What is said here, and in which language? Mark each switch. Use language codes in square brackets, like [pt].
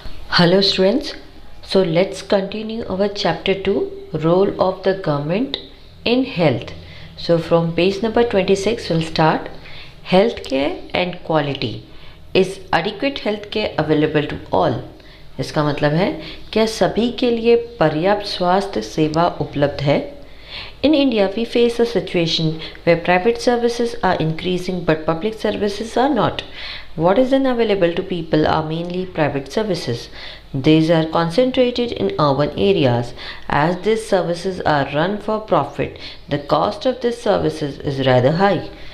[en] Hello students, so let's continue our chapter 2, role of the government in health. So from page number 26 we'll start. Healthcare and quality. Is adequate healthcare available to all? [hi] इसका मतलब है क्या सभी के लिए पर्याप्त स्वास्थ्य सेवा उपलब्ध है? [en] In India, we face a situation where private services are increasing but public services are not. What is then available to people are mainly private services. These are concentrated in urban areas. As these services are run for profit, the cost of these services is rather high.